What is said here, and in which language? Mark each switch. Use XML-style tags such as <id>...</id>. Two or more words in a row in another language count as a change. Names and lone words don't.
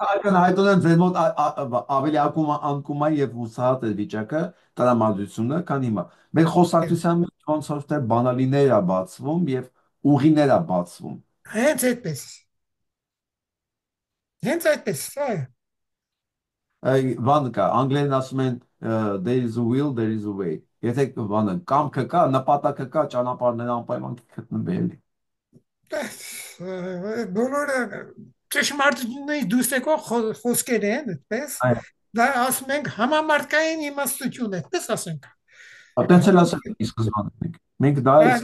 <hy>այդքան հայտոնել ձեր մոտ ավելի անկումա եւ հուսահատ է վիճակը տրամադրությունը, քան հիմա։ Մեր խոսակցության մեջ ոնց որ թե բանալիներ է բացվում եւ ուղիներ է բացվում։ Հենց այդպես, հենց այդպես, այո։ Բան կա, անգլերեն ասում են</hy> <en>there is a will, there is a way։</en> <hy>Եթե բանը կամքը կա, նպատակը կա, ճանապարհները անպայման կգտնվի էլի։ Բոլորը ճշմարտությունից դուրս եկող խոսքեր են, այդպես։ Այո, Դա ասում ենք համամարտկային իմաստություն, այդպես ասենք։ այտենց էլ ասել ի սկզբանե մենք։ Մենք դա էլ</hy>